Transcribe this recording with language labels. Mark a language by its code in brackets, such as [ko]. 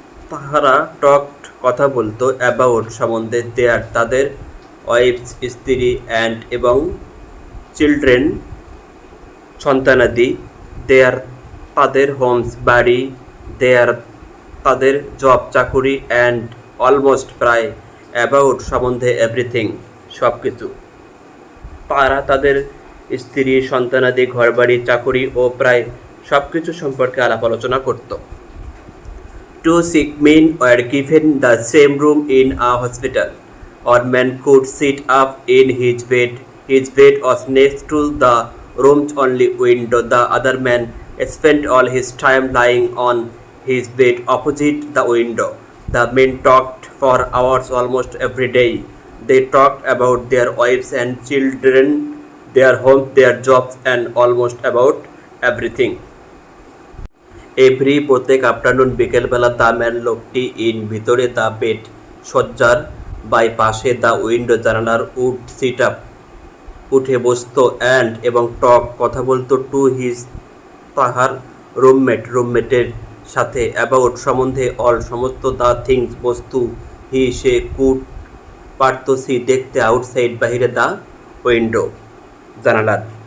[bn] তাহারা [en] talked [bn] কথা বলতো [en] about [bn] সম্বন্ধে [en] their [bn] তাদের [en] wives [bn] স্ত্রী [en] and [bn] এবং [en] children [bn] সন্তানাদি, [en] their [bn] তাদের [en] homes [bn] বাড়ি, [en] their [bn] তাদের [en] job [bn] চাকুরি, [en] and almost [bn] প্রায় [en] about [bn] সম্বন্ধে [en] everything [bn] সব কিছু। তারা তাদের স্ত্রী সন্তানাদি ঘরবাড়ি চাকুরি ও প্রায় সব কিছু সম্পর্কে আলাপ আলোচনা করত। [en] Two sick men were given the same room in a hospital. One man could sit up in his bed. His bed was next to the room's only window. The other man spent all his time lying on his bed opposite the window. The men talked for hours almost every day. They talked about their wives and children, their homes, their jobs, and almost about everything. [bn] প্রত্যেক [en] afternoon [bn] বিকেলবেলা [en] the man [bn] লোকটি [en] in [bn] ভিতরে [en] the bed [bn] শয্যার [en] by [bn] পাশে [en] the window [bn] জানালার [en] would sit up [bn] উঠে বসত [en] and [bn] এবং [en] talk [bn] কথা বলতো [en] to his [bn] তাহার রুমমেটের সাথে [en] about [bn] সম্বন্ধে [en] all [bn] সমস্ত [en] the things [bn] বস্তু [en] he [bn] সে [en] could [bn] পারত [en] see [bn] দেখতে [en] outside [bn] বাহিরে [en] the window [bn] জানালার।